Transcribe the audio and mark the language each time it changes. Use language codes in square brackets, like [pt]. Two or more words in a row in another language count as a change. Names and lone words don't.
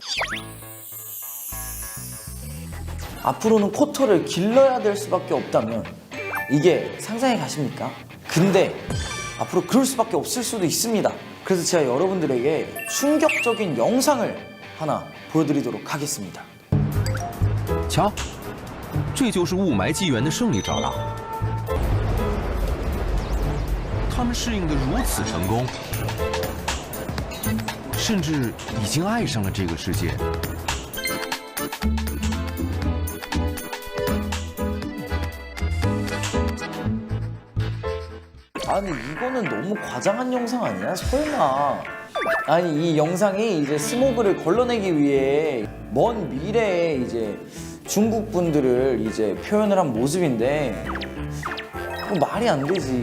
[ko] 앞으로는 코털을 길러야 될 수밖에 없다면 이게 상상이 가십니까? 근데 앞으로 그럴 수밖에 없을 수도 있습니다. 그래서 제가 여러분들에게 충격적인 영상을 하나 보여드리도록 하겠습니다. [zh] 瞧，这就是雾霾纪元的胜利者了。他们适应得如此成功，甚至已经爱上了这个世界。 [ko] 근데 이거는 너무 과장한 영상 아니야? 설마. 이 영상이 이제 스모그를 걸러내기 위해 먼 미래에 이제 중국 분들을 이제 표현을 한 모습인데 그거 말이 안 되지.